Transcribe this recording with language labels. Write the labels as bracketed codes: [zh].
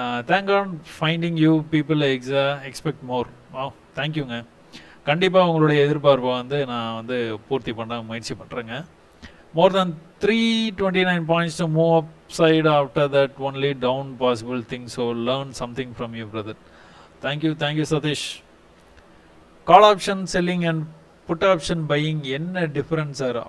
[en] Thank God finding you people expect more. Wow, thank youங்க. [ta] கண்டிப்பாக உங்களுடைய எதிர்பார்ப்பை வந்து நான் வந்து பூர்த்தி பண்ண முயற்சி பண்ணுறேங்க. [en] More than 329 points to move upside after that only down possible thing. So learn something from you, brother. Thank you Satish. Call option selling and put option buying [ta] என்ன டிஃபரன்ஸ் சார்?